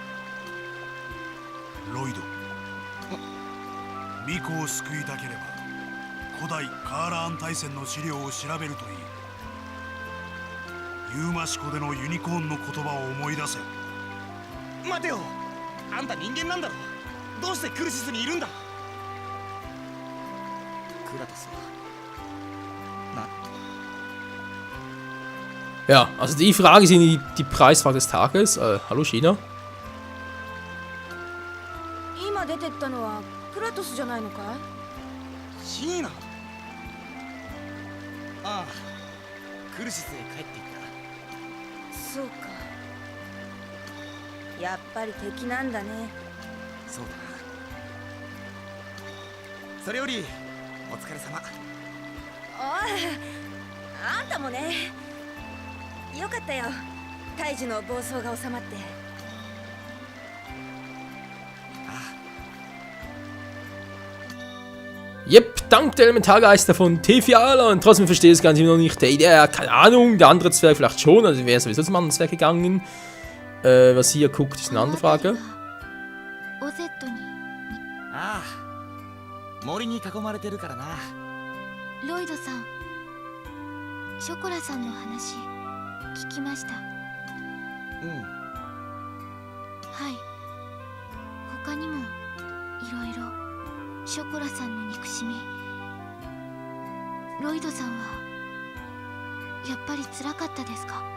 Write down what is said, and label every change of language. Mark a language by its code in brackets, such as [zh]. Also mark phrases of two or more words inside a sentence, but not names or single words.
[ja] ロイド、ミコを救いたければ古代カーラーン大戦の資料を調べるといい。ユーマシコでのユニコーンの言葉を思い出せ。待てよ、あんた人間なんだろ。どうしてクルシスにいるんだ？クラトスは [de] Ja, also die Frage ist die Preisfrage des Tages. Hallo China. [ja] 今出てったのはクラトスじゃないのかい？シーナ。ああ、クルシスへ帰っていった。そうか。やっぱり敵なんだね。そうだな。それよりお疲れ様。おい、あんたもね。よかったよ。大樹の暴走が収まって。 [de] Yep, dank der Elementargeister von Tefiala. Und trotzdem verstehe ich es ganz immer noch nicht. Der Idee, keine Ahnung, der andere Zwerg vielleicht schon, also wäre sowieso zum anderen Zwerg gegangen. Was hier guckt, ist eine andere Frage. [ja] ああ、森に囲まれてるからな。ロイドさん、ショコラさんの話聞きました。うん。はい。他にもいろいろショコラさんの憎しみ、ロイドさんはやっぱり辛かったですか？